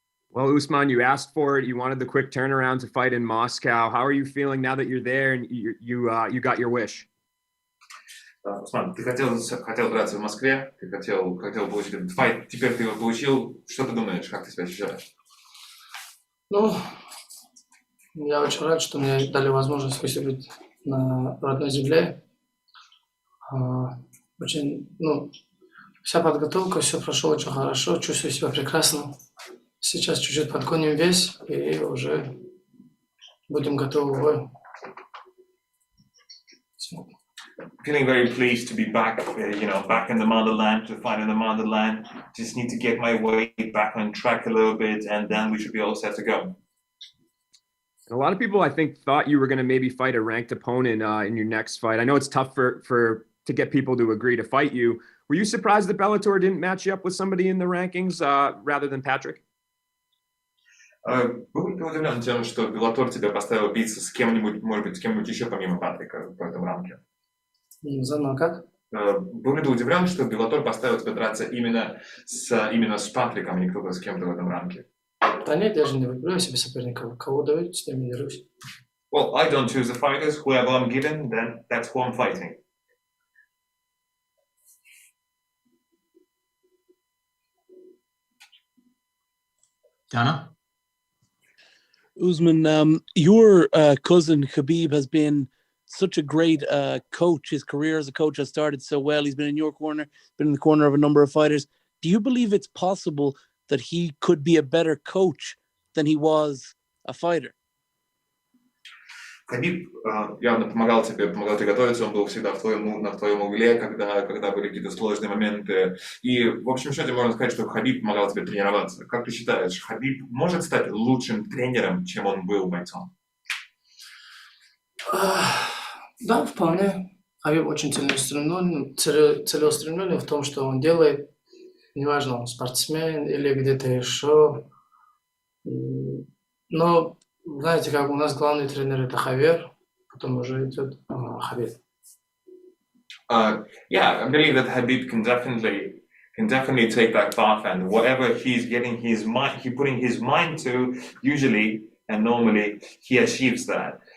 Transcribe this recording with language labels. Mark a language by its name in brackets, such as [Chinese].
[English] Well, Usman, you asked for it. You wanted the quick turnaround to fight in Moscow. How are you feeling now that you're there and you got your wish? [Russian] Усман, ты хотел драться в Москве, ты хотел получить этот файт, теперь ты его получил. Что ты думаешь, как ты себя ощущаешь? Ну, я очень рад, что мне дали возможность выступить на родной земле. Очень, вся подготовка, все прошло очень хорошо, чувствую себя прекрасно. Сейчас чуть-чуть подгоним вес и уже будем готовы к бою. [English] Feeling very pleased to be back, back in the motherland, to fight in the motherland. Just need to get my weight back on track a little bit, and then we should be all set to go. And a lot of people, I think, thought you were going to maybe fight a ranked opponent in your next fight. I know it's tough to get people to agree to fight you. Were you surprised that Bellator didn't match you up with somebody in the rankings rather than Patrik? [Russian] Был ли ты удивлен тем, что Bellator тебя поставил биться с кем-нибудь, может быть, с кем-нибудь еще помимо Патрика в этом рамке? Заново как? Был ли ты удивлен, что Bellator поставил тебя драться именно с Патриком, а не кто-то с кем-то в этом рамке? Да нет, я же не выбираю себе соперника. Кого дают, с ними дерусь. [English] Well, I don't choose the fighters. Whoever I'm given, then that's who I'm fighting. Donna? Usman, your cousin Khabib has been such a great coach. His career as a coach has started so well. He's been in your corner, been in the corner of a number of fighters. Do you believe it's possible that he could be a better coach than he was a fighter? [Russian] Хабиб явно помогал тебе готовиться, он был всегда на твоем угле, когда были какие-то сложные моменты. И в общем счете можно сказать, что Хабиб помогал тебе тренироваться. Как ты считаешь, Хабиб может стать лучшим тренером, чем он был бойцом? Да, вполне. Хабиб очень целеустремленный в том, что он делает. Неважно, он спортсмен или где-то еще. Но знаете, как у нас главный тренер это Javier, потом уже идет Khabib. [English] Yeah, I believe that Khabib can definitely take that path, and whatever he's getting he putting his mind to, usually and normally he achieves that.